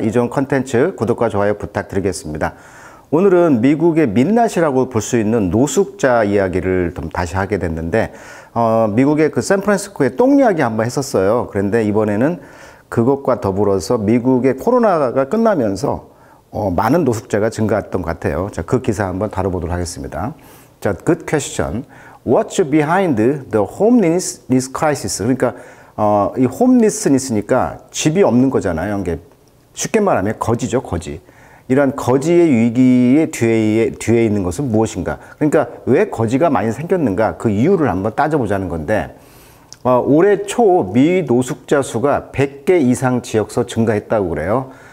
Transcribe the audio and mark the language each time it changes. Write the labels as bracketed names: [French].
[Korean] 이종 컨텐츠 구독과 좋아요 부탁드리겠습니다. 오늘은 미국의 민낯이라고 볼 수 있는 노숙자 이야기를 좀 다시 하게 됐는데 미국의 그 샌프란시스코의 똥 이야기 한번 했었어요. 그런데 이번에는 그것과 더불어서 미국의 코로나가 끝나면서 많은 노숙자가 증가했던 것 같아요. 자, 그 기사 한번 다뤄보도록 하겠습니다. [English] 자, good question. What's behind the homelessness crisis? [Korean] 그러니까 이 홈리스니스니까 집이 없는 거잖아요. 이게 쉽게 말하면 거지죠, 거지. 이러한 거지의 위기의 뒤에 있는 것은 무엇인가? 그러니까 왜 거지가 많이 생겼는가? 그 이유를 한번 따져보자는 건데 올해 초 미 노숙자 수가 100개 이상 지역서 증가했다고 그래요.